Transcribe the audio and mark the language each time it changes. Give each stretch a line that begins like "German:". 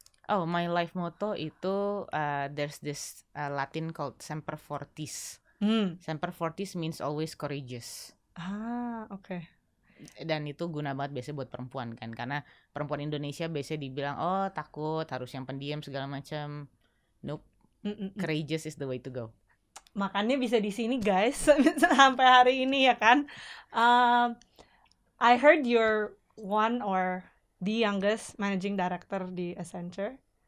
English: Oh, my life motto itu there's this Latin called Semper Fortis. Semper Fortis means always courageous. Okay.
Indonesian: Dan itu guna banget biasanya buat perempuan kan, karena perempuan Indonesia biasanya dibilang oh takut, harus yang pendiam segala macam. Nope.
English: Courageous is the way to go.
Indonesian: Makanya bisa di sini guys sampai hari ini ya kan.
English: I heard you're one or the youngest managing director di Accenture.